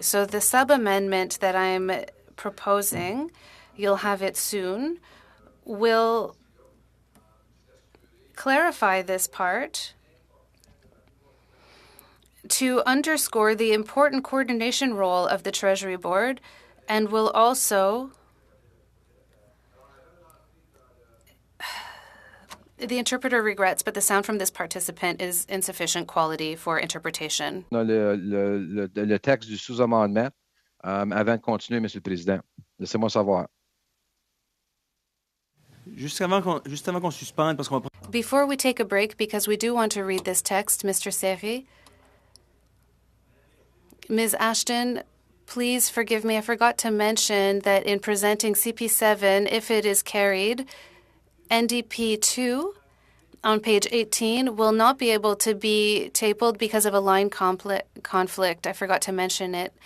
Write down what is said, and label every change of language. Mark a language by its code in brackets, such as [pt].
[en] So the sub-amendment that I'm proposing, you'll have it soon, will clarify this part to underscore the important coordination role of the Treasury Board, and will also the interpreter regrets, but the sound from this participant is insufficient quality for interpretation. [fr] Le texte du sous-amendement avant de continuer, Monsieur le Président. Laissez-moi savoir. Juste avant qu'on suspende, parce qu'on va... [en] Before we take a break, because we do want to read this text, Mr. Serré, Ms. Ashton Please forgive me, I forgot to mention that in presenting CP7, if it is carried, NDP 2 on page 18 will not be able to be tabled because of a line conflict. I forgot to mention it.